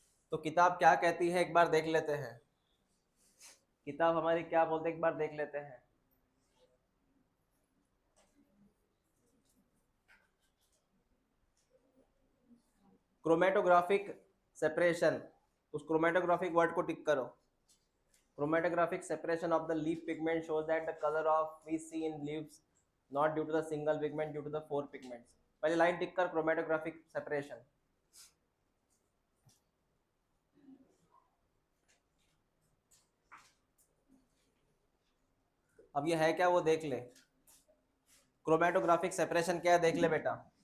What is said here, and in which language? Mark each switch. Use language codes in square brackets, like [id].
[hi] तो किताब क्या कहती है एक बार देख लेते हैं। किताब हमारी क्या बोलते हैं एक बार देख लेते हैं। क्रोमेटोग्राफिक सेपरेशन, उस क्रोमेटोग्राफिक वर्ड को टिक करो। [en] Chromatographic separation of the leaf pigment shows that the color of we see in leaves not due to the single pigment, due to the four pigments. [hi] पहले लाइन टिक कर chromatographic separation. अब ये है क्या वो देख ले। क्रोमेटोग्राफिक सेपरेशन क्या है देख ले बेटा।